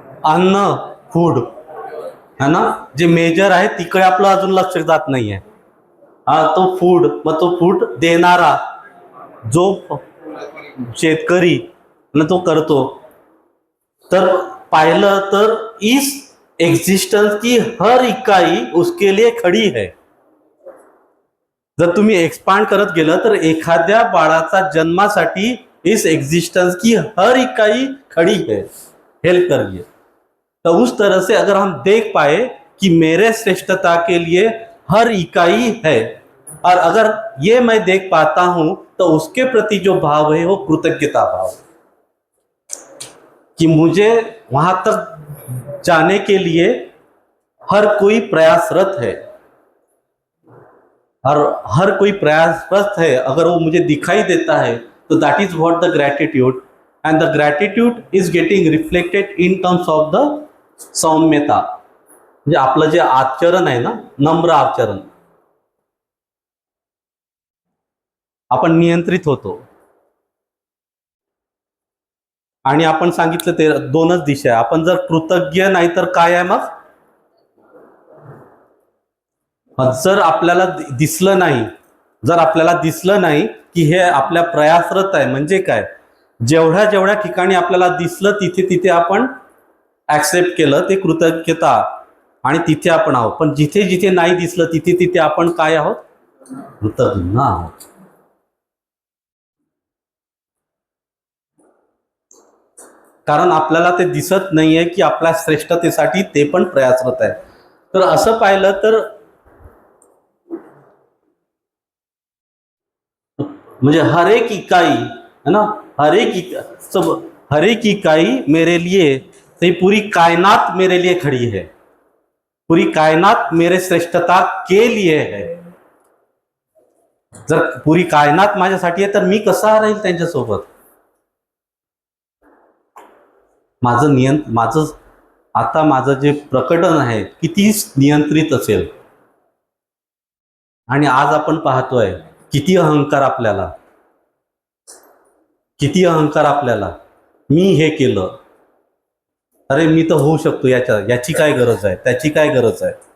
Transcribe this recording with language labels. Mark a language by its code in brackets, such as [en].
[mr] अन्न, फूड है ना, जे मेजर आहे तिकडे आपलं अजून लक्ष जात नाहीये. हा तो फूड, मग तो फूड देणारा जो शेतकरी तो करतो. तर पाहिलं तर [hi] इस एग्जिस्टन्स की हर इकाई उसके लिए खडी है. [mr] जर तुम्ही एक्सपांड करत गेलं तर एखाद्या बाळाचा जन्मासाठी [hi] इस एग्जिस्टेंस की हर इकाई खड़ी है, हेल्प कर रही है. तो उस तरह से अगर हम देख पाए कि मेरे श्रेष्ठता के लिए हर इकाई है, और अगर ये मैं देख पाता हूं तो उसके प्रति जो भाव है वो कृतज्ञता भाव, कि मुझे वहां तक जाने के लिए हर कोई प्रयासरत है, और हर कोई प्रयासरत है. अगर वो मुझे दिखाई देता है तो [en] That is what the gratitude, and the gratitude is getting reflected in terms of the सौम्यता. [mr] म्हणजे आपलं जे आचरण आहे ना, नम्र आचरण, आपण नियंत्रित होतो. आणि आपण सांगितलं ते दोनच दिशा आहे. आपण जर कृतज्ञ नाही तर काय आहे मग, जर आपल्याला दिसलं नाही की हे आपल्या प्रयासरत आहे, म्हणजे काय, जेवढ्या ठिकाणी आपल्याला दिसलं तिथे आपण ऍक्सेप्ट केलं, ते कृतज्ञता, आणि तिथे आपण आहोत. पण जिथे नाही दिसलं तिथे आपण काय आहोत, कृतज्ञ आहोत. कारण आपल्याला ते दिसत नाहीये की आपल्या श्रेष्ठतेसाठी ते पण प्रयासरत आहे. तर असं पाहिलं तर म्हणजे [hi] हर एक इकाई है ना, हर एक इकाई मेरे लिए, तो पूरी कायनात मेरे लिए खड़ी है, पूरी कायनात मेरे श्रेष्ठता के लिए है. [mr] जर पूरी कायनात माझ्यासाठी आहे तर मी कसा राहील त्यांच्यासोबत. माझं जे प्रकटन आहे किती नियंत्रित असेल. आणि आज आपण पाहतोय किती अहंकार आपल्याला, मी हे केलं, अरे मी तर होऊ शकतो, याची काय गरज आहे, त्याची काय गरज आहे.